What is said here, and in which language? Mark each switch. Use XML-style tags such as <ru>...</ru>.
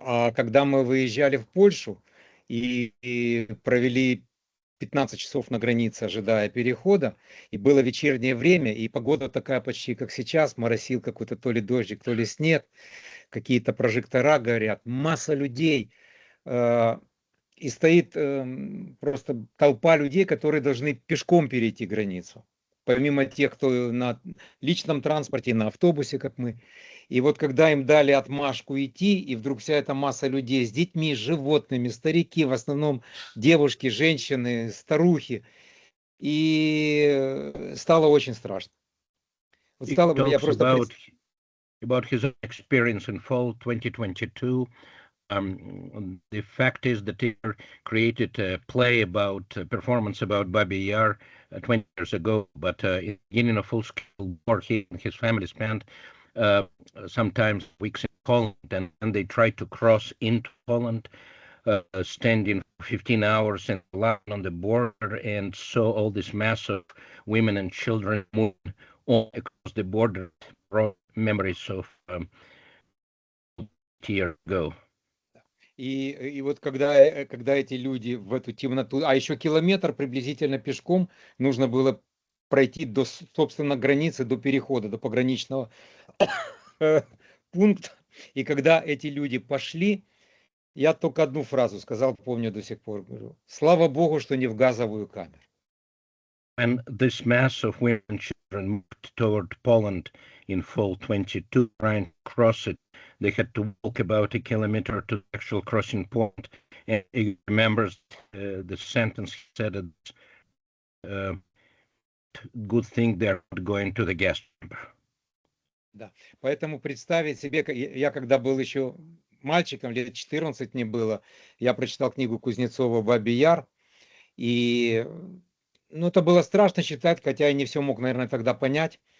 <ru>А когда мы выезжали в Польшу и провели 15 часов на границе, ожидая перехода, и было вечернее время, и погода такая почти как сейчас, моросил какой-то то ли дождик, то ли снег, какие-то прожектора горят, масса людей, и стоит просто толпа людей, которые должны пешком перейти границу, помимо тех, кто на личном транспорте, на автобусе, как мы. И вот когда им дали отмашку идти, и вдруг вся эта масса людей с детьми, с животными, старики, в основном девушки, женщины, старухи, и стало очень страшно. Вот стало, я просто...</ru> <en>About his experience in fall 2022, the fact is that he created a play about performance about Babi Yar 20 years ago, but in the beginning of full-scale war, he and his family spent sometimes weeks in Poland, and they tried to cross into Poland, standing for 15 hours in line on the border, and saw all this mass of women and children moving all across the border. Brought memories of years ago.</en> <ru>И вот когда эти люди в эту темноту, а еще километр приблизительно пешком нужно было пройти до, собственно, границы, до перехода, до пограничного пункта. И когда эти люди пошли, я только одну фразу сказал, помню до сих пор, говорю: слава Богу, что не в газовую камеру.</ru> <en>When this mass of women and children moved toward Poland in fall 22, trying to cross it, they had to walk about a kilometer to the actual crossing point. And he remembers the sentence he said, good thing they're not going to the gas chamber.</en> <ru>Да, поэтому представить себе, я когда был еще мальчиком, лет 14 мне было, я прочитал книгу Кузнецова «Бабий Яр», и это было страшно читать, хотя я не все мог, наверное, тогда понять.</ru>